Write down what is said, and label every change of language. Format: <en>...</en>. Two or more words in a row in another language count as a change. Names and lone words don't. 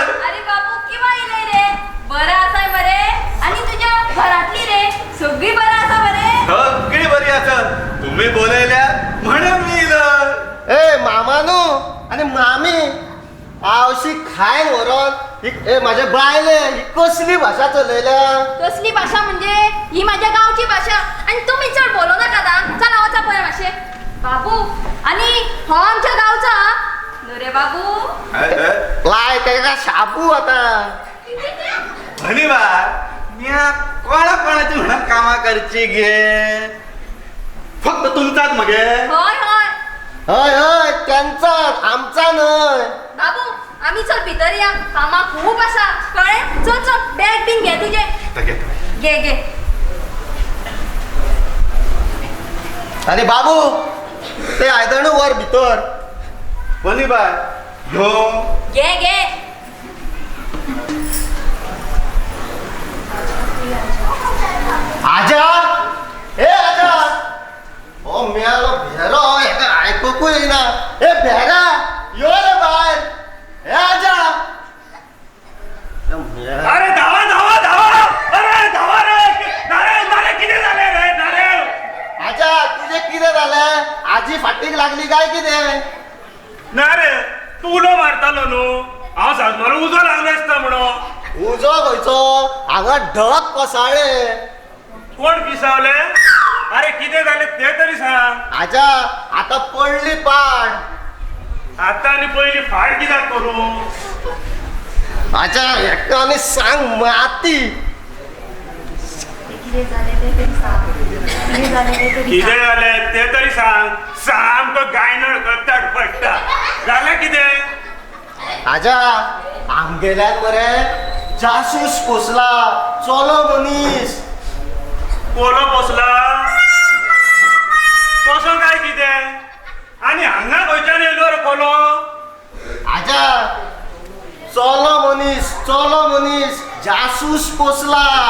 <mr>अरे बाबू किंवा येयलय रे? बरं आसाय मरे? आणि तुझ्या घरातली रे सगळी बरं आसा मरे? सगळी बरी आसत. तुम्ही बोलयल्या म्हणून मी इलोय. ए मामानू आणि मामी, आवशी खायन व्हरोन ए माझ्या बायले ही कसली भाषा चलयल्या? कसली भाषा म्हणजे? ही माझ्या गावची भाषा आणि तुम्ही चढ बोलो नका दा.</mr> <kok>चला वचा पळय मातशे.</kok> <mr>बाबू, आणि हो आमच्या गावचा न्हू रे बाबू?</mr> <kok>लाय तेका शाबू आता.</kok> <mr>वनीबाय, म्या कोणाची म्हणून कामा करची गे? फक्त तुमचाच मगे. होय होय हय हय, त्यांचाच, आमचा न्हय. बाबू, आम्ही चल भितर या, कामा खूप असा कळे. चल चल, बॅग बिन घे तुझे. घे घे. आणि बाबू, ते आयदणू वर भितर. वनीबाय, ह्यो घे घे.</mr> <kok>आजा, ए आजा, ओ मेलो भेरो, हेका आयकूंक येना. ए भेरा, यो रे बाहेर. ए आजा.</kok> <mr>अरे धावा धावा धावा, अरे धावा रे. नारे किती झाले रे नारे? आजा,</mr> <kok>तुझे कितें जालें? आजी फाटीक लागली काय कितें? ना रे, तू उलो मारतालो न्हू. हांव सांग मला उजो लागलो आसता म्हणून. उजो खंयचो? हांगा ढग कोसळ्ळे. कोण पिसावले?</kok> <mr>अरे किती झाले ते तरी सांग. आजा, आता पडली पाड.</mr> <kok>आता आणि पहिली फाड कित्याक करू? आजा, एकटो आनी सांग माती.</kok> <mr>किती झाले ते तरी सांग. किती झाले ते तरी किती सांग. झाले ते तरी सांग. सामकं गायनळ करतात पडता झालं किती.</mr> <kok>आजा आमगेल्यान मरे जासूस पोसला चलो मनीस. कोलो पोसला कसं काय किती आणि हांगा खंयच्यान येयलो रे कोलो. आजा चलो मनीस जासूस पोसला.</kok>